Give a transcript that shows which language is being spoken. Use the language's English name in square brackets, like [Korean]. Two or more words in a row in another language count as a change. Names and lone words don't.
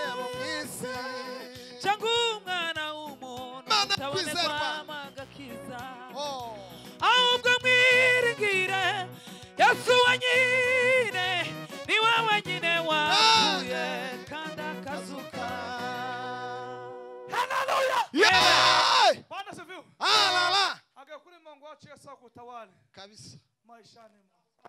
[Kinyarwanda] abakomeye bo mwisi. cyangwa umwana w'umuntu Mana utabonerwa kwizerwa. agakiza Oh. ahubwo mwiringire Yesu wenyine ni we wenyine wapfuye kandi akazuka Yeah! [Swahili] Bwana sifiwe. Ah la la. Angekuli Mungu wacu Yesu akutawale Kabisa. maishani mwako.